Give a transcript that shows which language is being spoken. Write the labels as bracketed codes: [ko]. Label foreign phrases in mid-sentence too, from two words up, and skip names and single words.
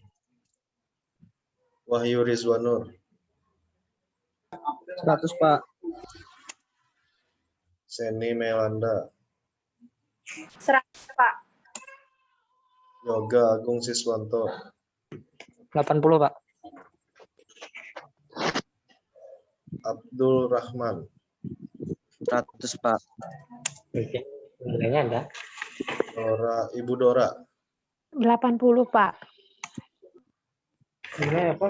[id] Wahyu Rizwanur, 100 Pak. Seni Melanda, 100 Pak. Yoga Agung Siswanto, 80 Pak. Abdul Rahman, 100 Pak. Oke. Nilainya ada. Ibu Dora, 80 Pak. Nilai apa?